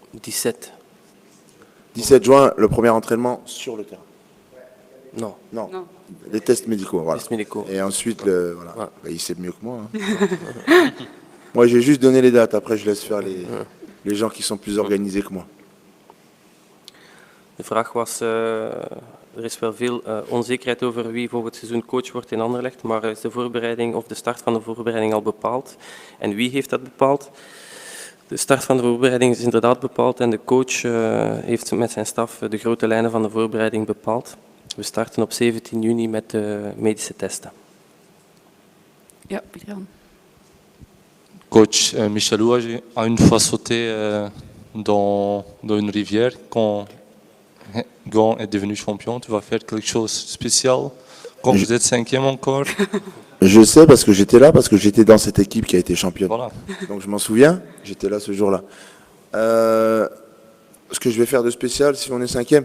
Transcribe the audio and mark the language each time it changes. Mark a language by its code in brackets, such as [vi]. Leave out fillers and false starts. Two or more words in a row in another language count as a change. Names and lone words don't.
[fr] 17 juin, le premier entraînement sur le terrain. Non. Non. Les tests médicaux, voilà. Tests médicaux. Et ensuite, voilà. Bah, il sait mieux que moi. Hein. Moi, j'ai juste donné les dates. Après, je laisse faire les gens qui sont plus organisés que moi. [nl] De vraag was, er is wel veel onzekerheid over wie volgend seizoen coach wordt in Anderlecht, maar is de voorbereiding of de start van de voorbereiding al bepaald? En wie heeft dat bepaald? De start van de voorbereiding is inderdaad bepaald en de coach heeft met zijn staf de grote lijnen van de voorbereiding bepaald. We starten op 17 juni met de medische testen. Ja, Pieter. [fr] Coach Michel Louage a une fois sauté dans une rivière quand Gand est devenu champion. Tu vas faire quelque chose de spécial quand vous êtes 5e encore. Je sais parce que j'étais là, parce que j'étais dans cette équipe qui a été championne. Voilà. Donc je m'en souviens, j'étais là ce jour-là. Ce que je vais faire de spécial si on est 5e?